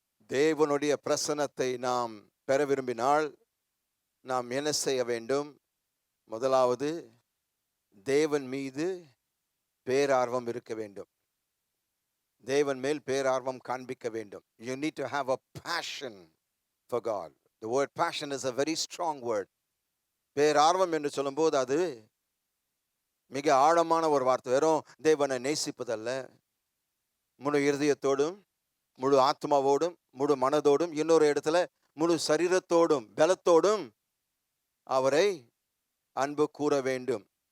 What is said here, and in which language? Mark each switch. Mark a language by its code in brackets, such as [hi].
[ta] தேவனுடைய பிரசன்னத்தை நாம் பெற விரும்பினால் நாம் என்ன செய்ய வேண்டும்? முதலாவது, தேவன் மீது பேரார்வம் இருக்க வேண்டும். தேவன் மேல் பேரார்வம் காண்பிக்க வேண்டும். [en] You need to have a passion for God. The word passion is a very strong word. [ta] பேரார்வம் என்று சொல்லும்போது அது மிக ஆழமான ஒரு வார்த்தை. வெறும் தேவனை நேசிப்பதல்ல, முழு இருதயத்தோடும், முழு ஆத்மாவோடும், முழு மனதோடும், இன்னொரு இடத்துல முழு சரீரத்தோடும் பலத்தோடும் அவரை அன்பு கூற வேண்டும்.